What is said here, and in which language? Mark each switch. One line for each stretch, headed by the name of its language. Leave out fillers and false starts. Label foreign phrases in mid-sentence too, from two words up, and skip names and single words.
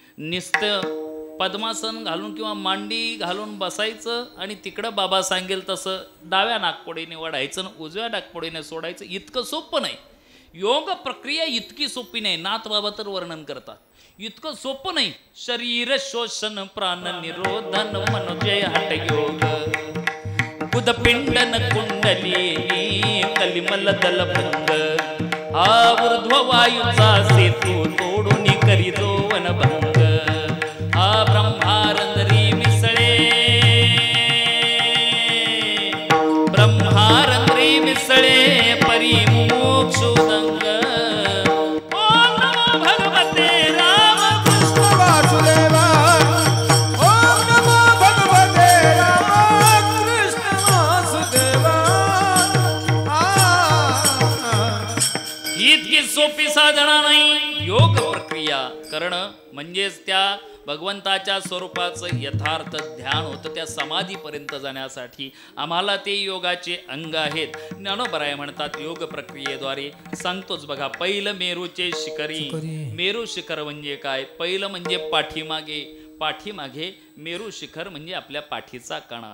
Marathi: नुसतं पद्मासन घालून किंवा मांडी घालून बसायचं आणि तिकडं बाबा सांगेल तसं डाव्या नागपुडीने वाढायचं उजव्या नागपुडीने सोडायचं इतकं सोपं नाही योग प्रक्रिया इतकी सोपी नाही नाथ बाबा तर वर्णन करतात इतकं सोपं नाही शरीर शोषण प्राण निरोधन मनोजय हठ योग बुधपिंडन कुंडली कलिमल दलभंग हा ऊर्ध्व वायूचा सेतू तोडून करीतो वनभंग हा ब्रह्मारंद्री मिसळे ब्रह्मारंद्री मिसळे परिमोक्षोदंग
Sanskrit: ओम नमो भगवते रामकृष्ण वासुदेवा ओम नमो भगवते रामकृष्ण वासुदेवा इतकी
Marathi: सोपी साधना नाही योग प्रक्रिया करणं म्हणजेच त्या भगवंताच्या स्वरूपाचं यथार्थ ध्यान होतं त्या समाधीपर्यंत जाण्यासाठी आम्हाला ते योगाचे अंग आहेत ज्ञानोबराय म्हणतात योग प्रक्रियेद्वारे सांगतोच बघा पहिलं मेरूचे शिखरी मेरू शिखर म्हणजे काय पहिलं म्हणजे पाठीमागे पाठीमागे मेरू शिखर म्हणजे आपल्या पाठीचा कणा.